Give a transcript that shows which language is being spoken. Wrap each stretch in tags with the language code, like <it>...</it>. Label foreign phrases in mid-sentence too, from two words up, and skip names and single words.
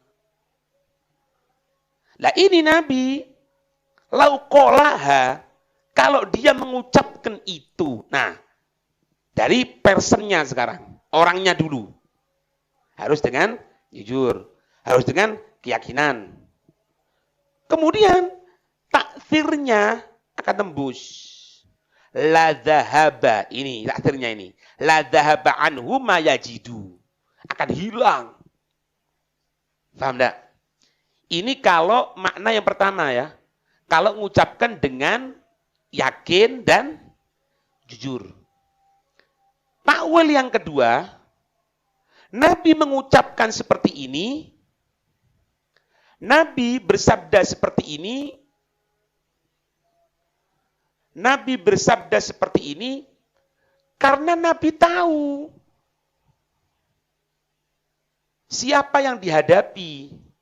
<id>Lah ini Nabi, lauqolaha, kalau dia mengucapkan itu, nah, dari personnya sekarang, orangnya dulu. Harus dengan jujur, harus dengan keyakinan. Kemudian, takfirnya akan tembus.</id> <ar>لذهب,</ar> <id>ini takfirnya ini.</id> <ar>لذهب عنه ما يجد.</ar> <id>Akan hilang. Paham enggak? Ini kalau makna yang pertama ya. Kalau mengucapkan dengan yakin dan jujur. Takwil yang kedua, Nabi mengucapkan seperti ini, Nabi bersabda seperti ini, Nabi bersabda seperti ini, karena Nabi tahu siapa yang dihadapi.</id>